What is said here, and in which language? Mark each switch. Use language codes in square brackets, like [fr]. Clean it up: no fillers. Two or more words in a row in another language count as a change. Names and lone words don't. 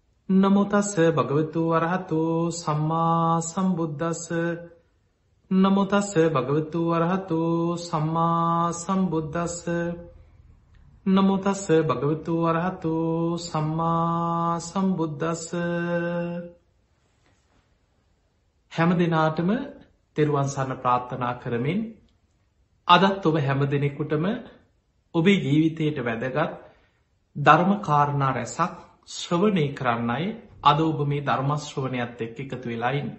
[pi] නමෝ තස්ස භගවතු වරහතෝ සම්මා සම්බුද්දස්ස. නමෝ තස්ස භගවතු වරහතෝ සම්මා සම්බුද්දස්ස. නමෝ තස්ස භගවතු වරහතෝ සම්මා සම්බුද්දස්ස. [si] හැම දිනාටම තෙරුවන් සරණ ප්‍රාර්ථනා කරමින් අදත් ඔබ හැම දෙනෙකුටම ඔබේ ජීවිතයට වැදගත් ධර්ම කාරණා රැසක් ශ්‍රවණය කරන්නයි අද ඔබ මේ ධර්ම ශ්‍රවණයත් එක්ක එකතු වෙලා ඉන්නේ.